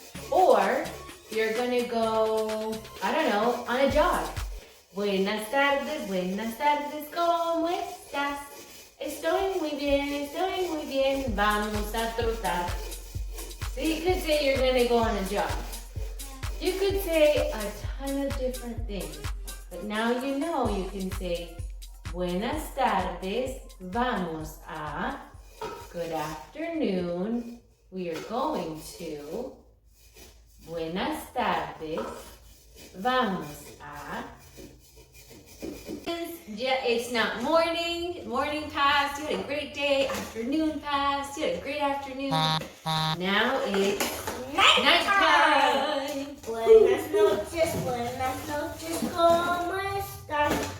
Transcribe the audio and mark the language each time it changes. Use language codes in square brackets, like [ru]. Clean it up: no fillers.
[en] Or you're going to go, I don't know, on a jog. [es] Buenas tardes, ¿cómo estás? Estoy muy bien, vamos a trotar. [en] So you could say you're going to go on a jog. You could say a ton of different things. But now you know you can say, [es] buenas tardes, vamos a, [en] good afternoon, we are going to, buenas tardes, vamos a. Yeah, it's not morning passed, you had a great day, afternoon passed, you had a great afternoon. Now it's nighttime. [es] Buenas noches, ¿cómo estás?